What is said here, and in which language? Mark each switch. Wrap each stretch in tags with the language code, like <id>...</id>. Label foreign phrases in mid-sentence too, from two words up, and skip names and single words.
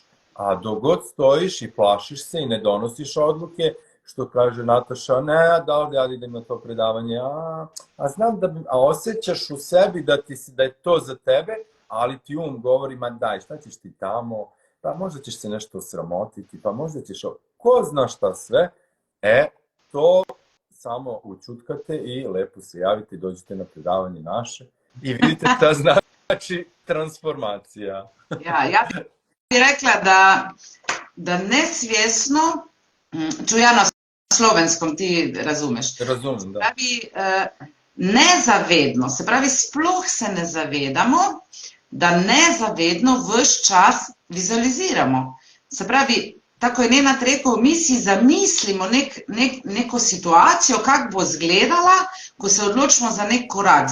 <sr>A dok god stojiš i plašiš se i ne donosiš odluke, što kaže Nataša, ne, da li ja idem na to predavanje, a znam da a osjećaš u sebi da je to za tebe, ali ti govori, ma daj, šta ćeš ti tamo, pa možda ćeš se nešto osramotiti, pa možda ćeš, ko zna šta sve, to samo učutkate i lepo se javite i dođete na predavanje naše i vidite šta znači transformacija. bi rekla, da nesvjesno, ja na slovenskom ti razumeš. Razumem, da.</sr> <sl>Pravi, nezavedno, se pravi, sploh se ne zavedamo, da nezavedno vse čas vizualiziramo. Se pravi, tako je Nenad rekel, mi si zamislimo neko situacijo, kako bo izgledala, ko se odločimo za nek korak.</sl>